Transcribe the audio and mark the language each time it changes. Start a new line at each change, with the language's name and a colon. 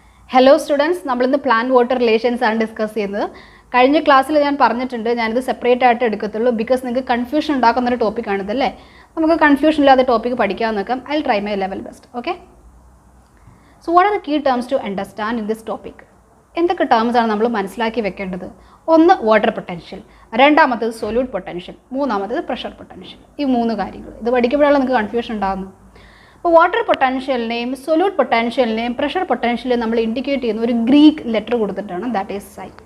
English: Hello students, we will plant water relations and discuss this.
Malayalam: കഴിഞ്ഞ ക്ലാസ്സിൽ ഞാൻ പറഞ്ഞിട്ടുണ്ട് ഞാൻ ഇത് സെപ്പറേറ്റ് ആയിട്ട് എടുക്കത്തുള്ളൂ because നിങ്ങൾക്ക് കൺഫ്യൂഷൻ ഉണ്ടാക്കുന്ന ഒരു ടോപ്പിക് ആണ് ഇതല്ലേ. നമുക്ക് കൺഫ്യൂഷൻ ഇല്ലാതെ ടോപ്പിക് പഠിക്കാൻ നോക്കാം.
English: I'll try my level best. Okay? So what are the key terms to understand in this topic?
Malayalam: എന്തൊക്കെ ടേംസ് ആണ് നമ്മൾ മനസ്സിലാക്കി വെക്കേണ്ടത്? ഒന്ന് വാട്ടർ പൊട്ടൻഷ്യൽ, രണ്ടാമത്തേത് സൊല്യൂട്ട് പൊട്ടൻഷ്യൽ, മൂന്നാമത്തേത് പ്രഷർ പൊട്ടൻഷ്യൽ. ഈ മൂന്ന് കാര്യങ്ങൾ. ഇത് പഠിക്കുമ്പോഴാണ് നിങ്ങൾക്ക് കൺഫ്യൂഷൻ ഉണ്ടാകുന്നത്. അപ്പോൾ വാട്ടർ പൊട്ടൻഷ്യലിനെയും സൊല്യൂട്ട് പൊട്ടൻഷ്യലിനെയും പ്രഷർ പൊട്ടൻഷ്യലിനെയും നമ്മൾ ഇൻഡിക്കേറ്റ് ചെയ്യുന്ന ഒരു ഗ്രീക്ക് ലെറ്റർ കൊടുത്തിട്ടാണ്,
English: That is psi.